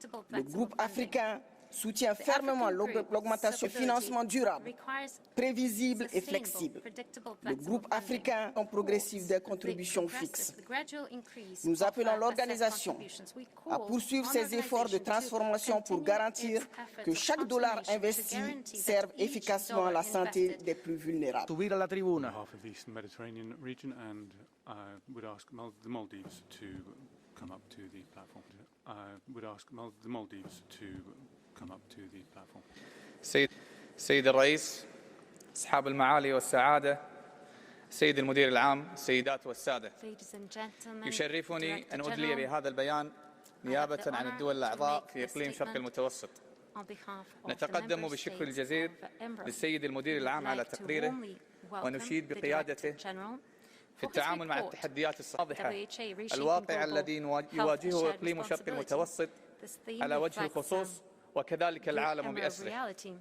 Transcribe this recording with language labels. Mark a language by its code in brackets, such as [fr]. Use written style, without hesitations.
[fr] Le groupe africain soutient fermement l'augmentation du financement durable, prévisible et flexible. Le groupe africain en progressif des contributions fixes. Nous appelons l'organisation à poursuivre ses efforts de transformation pour garantir que chaque dollar investi serve efficacement la santé des plus vulnérables. [es] Subir a la tribuna. [en] On behalf of the Eastern Mediterranean region, and would ask the Maldives to come up to the platform. Would ask the Maldives to come up to the platform. [ar] سيد الرئيس، أصحاب المعالي والسعادة، سيد المدير العام، السيدات والسادة، يشرفني أن أدلي بهذا البيان نيابة عن الدول الأعضاء في إقليم شرق المتوسط. نتقدم بالشكر الجزيل للسيد المدير العام على تقريره، ونشيد بقيادته في التعامل مع التحديات الواضحة الواقع الذي يواجهه إقليم شرق المتوسط على وجه الخصوص وكذلك العالم بأسره.